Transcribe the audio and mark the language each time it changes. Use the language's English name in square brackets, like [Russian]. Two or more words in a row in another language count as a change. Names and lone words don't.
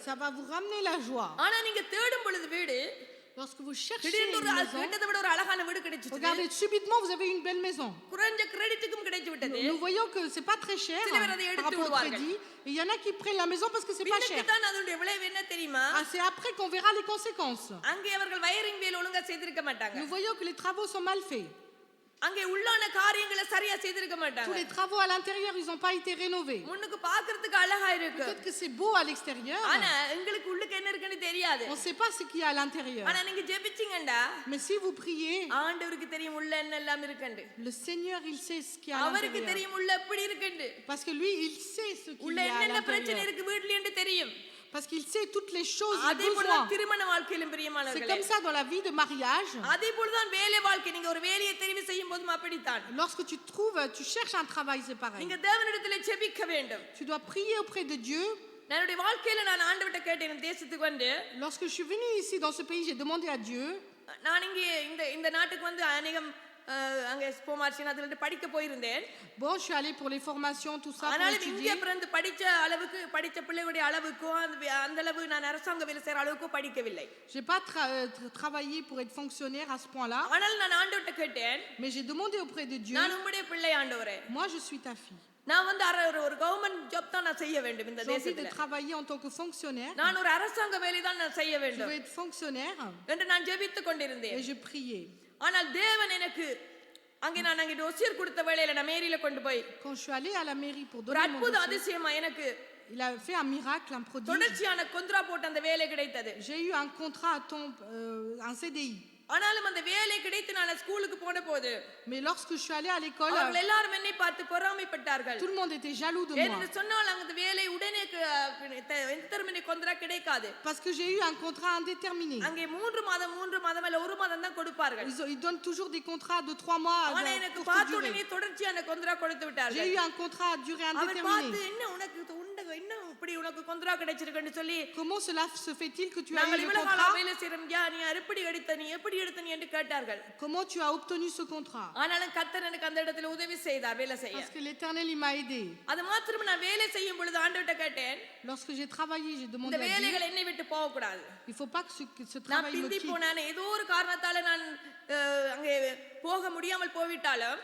[French] ça va vous ramener la joie. [Tamil] ஆனா நீங்க தேடும் பொழுது வீடு [French] Lorsque vous cherchez [Tamil] திடீர்னு [French] une [Tamil] ஒரு [French] maison, [Tamil] கேட்டதை விட ஒரு அழகான வீடு கிடைச்சிச்சு. [French] regardez, subitement vous avez une belle maison. [Tamil] குறைஞ்ச கிரெடிட்டுக்கும் கிடைச்சு விட்டது. [French] Nous voyons que c'est pas très cher [Tamil] சில பேர் அதை [French] par [Tamil] எடுத்து [French] rapport au [Tamil] விடுவார்கள். [French] crédit. Et il y en a qui prennent la maison parce que c'est pas [Tamil] பின்னுக்கு [French] cher. [Tamil] தான் அதனுடைய விளைவு என்ன தெரியுமா? [French] Ah, c'est après qu'on verra les conséquences. [Tamil] அங்கே அவர்கள் வயரிங் வேலை ஒழுங்கா செய்திருக்க மாட்டாங்க. [French] Nous voyons que les travaux sont mal faits. [Tamil] அங்கே உள்ளான காரியங்களை சரியா செய்திருக்க [French] Tous [Tamil] மாட்டாங்க. [French] les travaux à l'intérieur, ils n'ont pas été rénovés. [Tamil] முன்னுக்கு பார்க்கிறதுக்கு அழகா இருக்கு. [French] Peut-être que c'est beau à l'extérieur. [Tamil] ஆனா உங்களுக்கு உள்ளுக்கு என்ன இருக்குன்னு தெரியாது. [French] On ne sait pas ce qu'il y a à l'intérieur. [Tamil] ஆனா நீங்க ஜெபிச்சீங்கடா [French] Mais si vous priez, [Tamil] ஆண்டவருக்கு தெரியும் உள்ள என்ன எல்லாம் இருக்குன்னு. [French] le Seigneur, il sait ce qu'il y a à [Tamil] அவருக்கு [French] l'intérieur. [Tamil] தெரியும் உள்ள எப்படி இருக்குன்னு. [French] Parce que lui, il sait ce qu'il [Tamil] உள்ள [French] y a à [Tamil] என்னென்ன பிரச்சனை [French] l'intérieur. [Tamil] இருக்கு வீட்லன்னு தெரியும். [French] Parce qu'il sait toutes les choses, les [Tamil] அதே போல [French] besoins. [Tamil] திருமண வாழ்க்கையிலும் [French] C'est [Tamil] பிரியமானவர்களே. [French] comme ça dans la vie de mariage. [Tamil] அதே போல தான் வேலை வாழ்க்கை. நீங்க ஒரு வேலையை தெரிவு செய்யும் போதும் அப்படித்தான். [French] Lorsque tu cherches un travail, c'est pareil. [Tamil] நீங்க தேவனிடத்தில் ஜெபிக்க வேண்டும். [French] Tu dois prier auprès de Dieu. [Tamil] என்னுடைய வாழ்க்கையில நான் ஆண்டவர்ட்ட கேட்டேன் தேசத்துக்கு வந்து. [French] Lorsque je suis venue ici dans ce pays, j'ai demandé à Dieu. [Tamil] நான் இங்கே இந்த நாட்டுக்கு வந்து அநேகம் அங்க ஸ்போமார்ஷன் அதுல படிக்க போயிருந்தேன். [French] Bon, je suis allée pour les formations, tout ça, pour [Tamil] ஆனாலும் இங்கே [French] étudier. [Tamil] பிறந்து படிச்ச அளவுக்கு படிச்ச பிள்ளைகளுடைய அளவுக்கு அந்த அளவு நான் அரசாங்க வேலை செய்யற அளவுக்கு படிக்கவில்லை. [French] J'ai pas travaillé pour être fonctionnaire à ce point-là, [Tamil] ஆனால் நான் ஆண்டவர்ட்ட கேட்டேன். [French] mais j'ai demandé auprès de Dieu. [Tamil] நான் உம்முடைய பிள்ளை ஆண்டவரே. [French] Moi, je suis ta fille. [Tamil] நான் வந்து ஒரு [English] government job [Tamil] தான் நான் செய்ய வேண்டும் இந்த [French] J'ai envie de [Tamil] தேசத்துல. [French] travailler en tant que fonctionnaire. [Tamil] நான் ஒரு அரசாங்க வேலை தான் நான் செய்ய [French] Je [Tamil] வேண்டும் [French] veux être fonctionnaire. [Tamil] என்று நான் ஜெபித்துக் கொண்டிருந்தேன். [French] Et je priais. [Tamil] ஆனால் தேவன் எனக்கு அங்கே நான் அங்கே டோசியர் கொடுத்த வேளையில நான் மேரியில கொண்டு போய் [French] Quand je suis allée à la mairie pour [Tamil] ஒரு [French] donner mon [Tamil] அற்புத [French] dossier, [Tamil] அதிசயமா எனக்கு [French] il a fait un miracle, un prodige. [Tamil] தொடர்ச்சியான கொந்திரா போட்டு அந்த வேலை கிடைத்தது. [French] J'ai eu un contrat à un CDI. [Tamil] ஆனாலும் அந்த வேலை கிடைத்து நான் ஸ்கூலுக்கு போன போது [French] Mais lorsque je suis allée à l'école, [Tamil] அவர்கள் எல்லாரும் என்னை பார்த்து பொறாமைப்பட்டார்கள். [French] tout le monde était jaloux de moi. [Tamil] ஏனென்று சொன்னால் அந்த வேலை உடனே எந்த கொந்தரா கிடைக்காது. [French] Parce que j'ai eu un contrat indéterminé. [Tamil] அங்கே 3 மாதம் அல்ல 1 மாதம் தான் கொடுப்பார்கள். [French] Ils donnent toujours des contrats de 3 mois à [Tamil] ஆனா எனக்கு [French] courte [Tamil] பார்த்த [French] durée. [Tamil] உடனே தொடர்ச்சியான கொந்தரா கொடுத்து [French] J'ai [Tamil] விட்டார்கள். [French] eu un contrat à durée [Tamil] அவர் பார்த்து [French] indéterminée. [Tamil] என்ன உனக்கு இன்னும் இப்படி உனக்கு கொந்தரா கிடைச்சிருக்குன்னு சொல்லி [French] Comment cela se fait-il que tu as [Tamil] நாங்கள் [French] eu le [Tamil] இவ்வளவு [French] contrat? [Tamil] காலம் வேலை செய்றோம் நீ எப்படி எடுத்த நீ என்று கேட்டார்கள். [French] Comment tu as obtenu ce contrat? [Tamil] ஆனாலும் கர்த்தர் எனக்கு அந்த இடத்துல உதவி செய்தார் வேலை செய்ய. [French] Parce que l'Éternel il m'a aidé. [Tamil] அது மாத்திரம் நான் வேலை செய்யும் பொழுது ஆண்டவர்ட்ட கேட்டேன். [French] Lorsque j'ai travaillé, j'ai demandé [Tamil] இந்த [French] à Dieu, [Tamil] வேலைகள் என்னை விட்டு போக கூடாது. [French] il faut pas que ce [Tamil] நான் [French] travail me [Tamil] பிந்தி [French] quitte. [Tamil] போனானே ஏதோ ஒரு காரணத்தால நான் அங்கே போக முடியாமல் போய்விட்டாலும்